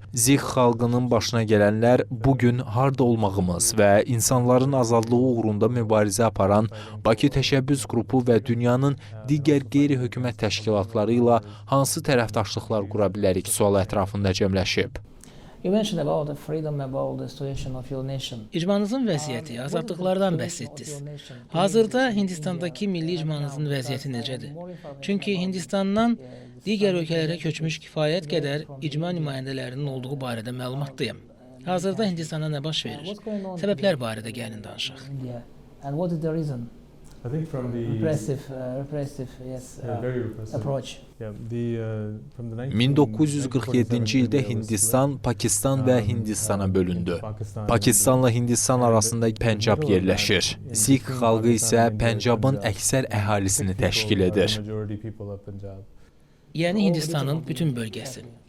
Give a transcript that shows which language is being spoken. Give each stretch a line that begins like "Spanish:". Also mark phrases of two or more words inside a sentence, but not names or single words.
Azerbaijani: Zik xalqının başına gələnlər bugün harda olmağımız və insanların azadlığı uğrunda mübarizə aparan Bakı Təşəbbüs qrupu və dünyanın digər qeyri-hökumət təşkilatları ilə hansı tərəfdaşlıqlar qura bilərik sualı ətrafında cəmləşib.
English: You mentioned about the freedom, about the situation of your nation.
Azerbaijani: İcmanızın vəziyyəti, azadlıqlardan bəhs etdiniz. Hazırda Hindistandakı milli icmanızın vəziyyəti necədir? Çünki Hindistandan digər ölkələrə köçmüş kifayət qədər icma nümayəndələrinin olduğu barədə məlumatdayım. Hazırda Hindistanda nə baş verir? Səbəblər barədə gəlin danışaq.
English: India. And what is the reason? I think from the Repressive, yes, very repressive. approach. Yeah, from the
Azerbaijani: 1947-ci ildə Hindistan, Pakistan və Hindistana bölündü. Pakistanla Hindistan arasında Pəncab yerləşir. Sikh xalqı isə Pəncabın əksər əhalisini təşkil edir. Yəni Hindistanın bütün bölgəsi.